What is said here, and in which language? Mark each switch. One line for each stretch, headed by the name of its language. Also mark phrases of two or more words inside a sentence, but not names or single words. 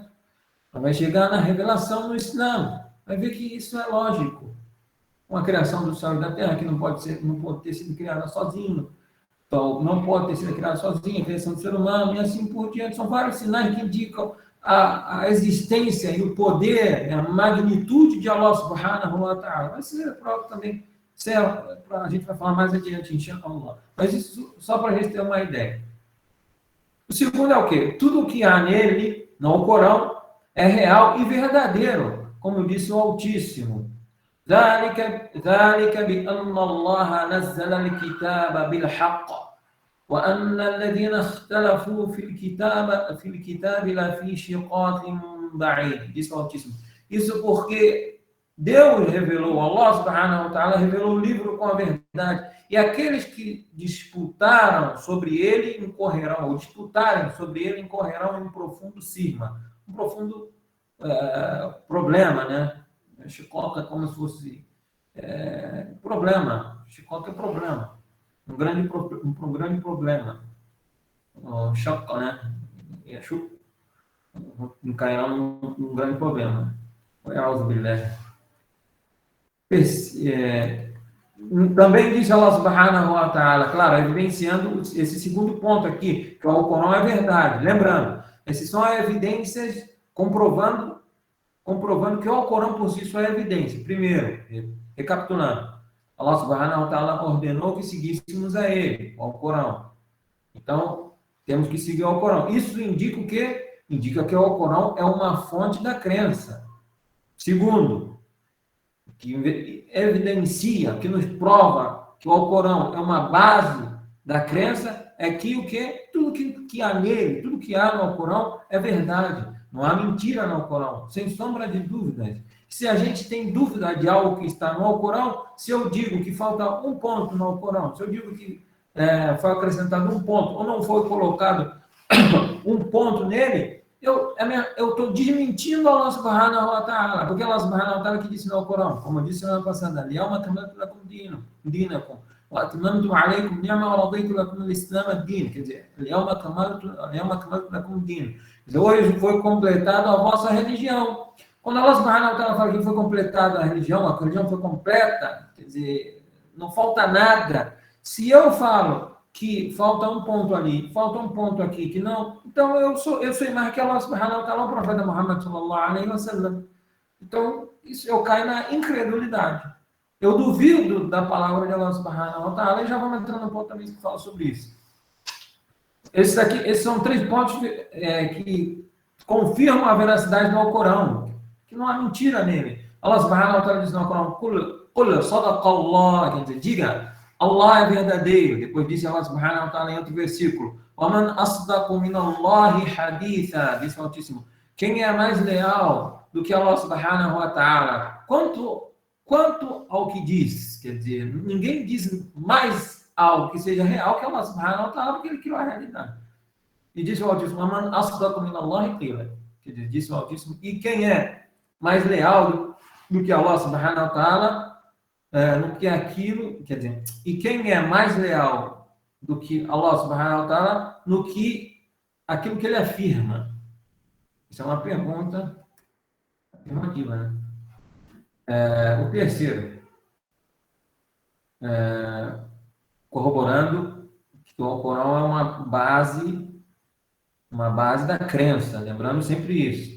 Portuguese: Ela vai chegar na revelação no Islã. Vai ver que isso é lógico. Uma criação do céu e da terra que não pode ter sido criada sozinho. Então, não pode ter sido criada sozinha, a criação do ser humano, e assim por diante. São vários sinais que indicam a existência e o poder, a magnitude de Allah
Arabic: سبحانه وتعالى.
Portuguese: Vai ser próprio também, a gente vai falar mais adiante, inshallah. Mas isso só para a gente ter uma ideia. O segundo é o quê? Tudo o que há nele, no Corão, é real e verdadeiro, como disse o Altíssimo.
Arabic: ذلك بأن الله نزل الكتاب بالحق وأن الذين اختلفوا في الكتاب لفي شقاق بعيد.
Portuguese: Diz o Altíssimo. Isso porque Deus revelou, Allah
Arabic: سبحانه وتعالى
Portuguese: revelou o livro com a verdade. E aqueles que disputaram sobre ele incorrerão em um profundo cisma, um profundo problema, né? Chicoca é como se fosse problema. Chicoca é problema. Um grande problema. Choca, né? Encairá num grande problema. Também diz Allah
Arabic: سبحانه وتعالى,
Portuguese: claro, evidenciando esse segundo ponto aqui, que o Alcorão é verdade. Lembrando, essas são evidências comprovando que o Alcorão por si só é evidência. Primeiro, recapitulando, Allah
Arabic: سبحانه وتعالى
Portuguese: ordenou que seguíssemos a ele, o Alcorão. Então, temos que seguir o Alcorão. Isso indica o quê? Indica que o Alcorão é uma fonte da crença. Segundo, que evidencia, que nos prova que o Alcorão é uma base da crença, é que o quê? Tudo que há nele, tudo que há no Alcorão é verdade. Não há mentira no Alcorão, sem sombra de dúvidas. Se a gente tem dúvida de algo que está no Alcorão, se eu digo que falta um ponto no Alcorão, se eu digo que foi acrescentado um ponto, ou não foi colocado um ponto nele, eu estou desmentindo Allah
Arabic: سبحانه وتعالى,
Portuguese: porque Allah
Arabic: سبحانه وتعالى
Portuguese: que disse no Alcorão, como eu disse na semana passada,
Arabic: اليوم أكملت لكم دينكم وأتممت عليكم نعمة ورضيت لكم الإسلام الدين.
Portuguese: Quer dizer,
Arabic: اليوم أكملت لكم الدين.
Portuguese: Hoje foi completada a vossa religião. Quando Allah
Arabic: سبحانه وتعالى
Portuguese: fala que foi completada a religião foi completa, quer dizer, não falta nada. Se eu falo que falta um ponto ali, falta um ponto aqui, que não, então eu sou mais que Allah
Arabic: سبحانه وتعالى,
Portuguese: o profeta Muhammad
Arabic: صلى الله عليه وسلم.
Portuguese: Então, eu caio na incredulidade. Eu duvido da palavra de Allah
Arabic: سبحانه وتعالى,
Portuguese: e já vamos entrar no ponto também que fala sobre isso. Esses são 3 pontos que confirmam a veracidade do Alcorão, que não há mentira nele. Allah
Arabic: سبحانه وتعالى
Portuguese: diz no Alcorão,
Arabic: قل صدق الله,
Portuguese: quer dizer, diga, Allah é verdadeiro. Depois disse Allah
Arabic: سبحانه وتعالى
Portuguese: em outro versículo,
Arabic: وَمَنْ أَصْدَقُ مِنَ اللَّهِ حَدِيثًا,
Portuguese: diz o Altíssimo, quem é mais leal do que Allah
Arabic: سبحانه وتعالى.
Portuguese: Quanto ao que diz, quer dizer, ninguém diz mais algo que seja real que Allah
Arabic: سبحانه وتعالى,
Portuguese: porque ele criou a realidade. E disse o Altíssimo,
Arabic: "من أصدق من الله قيلا",
Portuguese: quer dizer, disse o Altíssimo, e quem é mais leal do que Allah
Arabic: سبحانه وتعالى,
Portuguese: no que aquilo, quer dizer, e quem é mais leal do que Allah
Arabic: سبحانه وتعالى
Portuguese: no que aquilo que ele afirma? Isso é uma pergunta afirmativa, né? O terceiro, corroborando que o Alcorão é uma base da crença, lembrando sempre isso.